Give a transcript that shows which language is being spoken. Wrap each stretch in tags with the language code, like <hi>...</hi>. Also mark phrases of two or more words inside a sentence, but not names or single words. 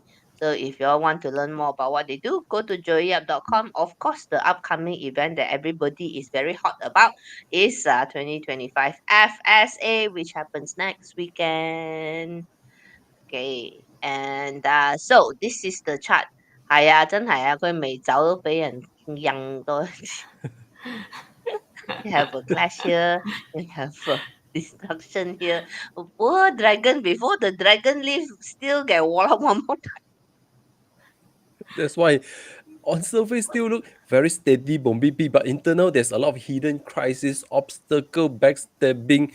<en>So if you all want to learn more about what they do, go to joyyap.com. Of course, the upcoming event that everybody is very hot about is 2025 FSA, which happens next weekend. Okay, and so this is the chart.</en> <yue>係啊，真係啊，佢未走都俾人印到。</yue> <en>You have a clash here, you have a destruction here. Poor dragon, before the dragon leave, still get wallop one more time. That's why on surface still look very steady, bombity, but internal there's a lot of hidden crisis, obstacle, backstabbing.</en>